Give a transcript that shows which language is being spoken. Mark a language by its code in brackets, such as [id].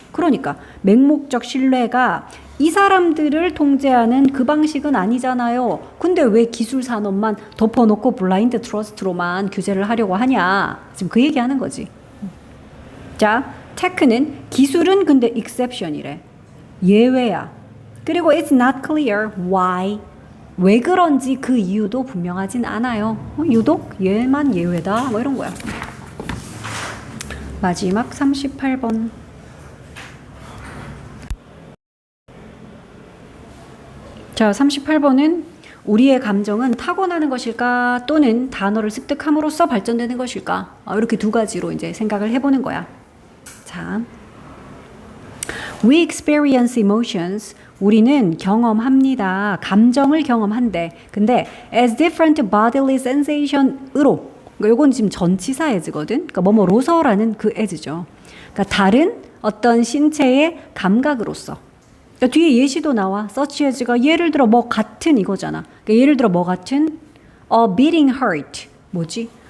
[ko] 그러니까 맹목적 신뢰가 이 사람들을 통제하는 그 방식은 아니잖아요. 근데 왜 기술 산업만 덮어놓고 블라인드 트러스트로만 규제를 하려고 하냐? 지금 그 얘기하는 거지. 자, 테크는 기술은 근데 exception이래. 예외야. [en] 그리고 it's not clear why. [ko] 왜 그런지 그 이유도 분명하진 않아요. 유독 얘만 예외다. 뭐 이런 거야. 마지막 38번. 자, 38번은 우리의 감정은 타고나는 것일까 또는 단어를 습득함으로써 발전되는 것일까? 이렇게 두 가지로 이제 생각을 해보는 거야. [en] 자, we experience emotions. [ko] 우리는 경험합니다. 감정을 경험한대. [en] 근데 as different bodily sensation으로. [ko] 그러니까 요건 지금 전치사 as거든. 그러니까 뭐뭐로서라는 그 as죠. 그러니까 다른 어떤 신체의 감각으로서. 그러니까 뒤에 예시도 나와. such as가 예를 들어 뭐 같은 이거잖아. 그러니까 예를 들어 뭐 같은 [en] a beating heart. [ko] 뭐지?